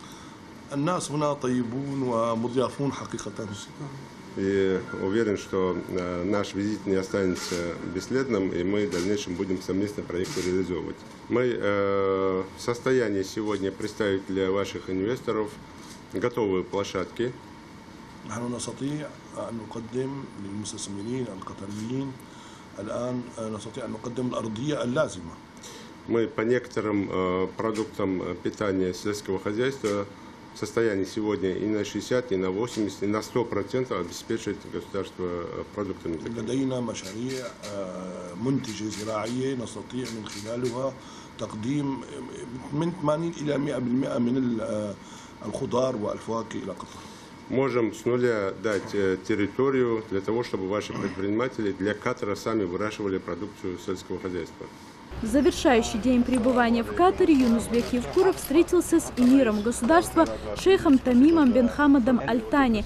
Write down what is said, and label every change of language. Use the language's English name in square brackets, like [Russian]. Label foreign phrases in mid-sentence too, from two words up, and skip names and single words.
[Russian] И уверен, что наш визит не останется бесследным, и мы в дальнейшем будем совместно проекты реализовывать. Мы в состоянии сегодня представить для ваших инвесторов готовые площадки. [Arabic] نحن نستطيع أن نقدم للمستثمرين القطريين الآن نستطيع أن نقدم الأرضية اللازمة. [Russian] Мы по некоторым продуктам питания сельского хозяйства в состоянии сегодня и на 60, и на 80, и на 100% обеспечивать государство продуктами. [Arabic] لدينا مشاريع منتجة زراعية نستطيع من خلالها تقديم من 80 إلى 100% من الخضار والفواكه إلى قطر. [Russian] Можем с нуля дать территорию для того, чтобы ваши предприниматели для Катара сами выращивали продукцию сельского хозяйства. В завершающий день пребывания в Катаре Юнусбек Евкуров встретился с эмиром государства шейхом Тамимом бен Хамадом Аль-Тани.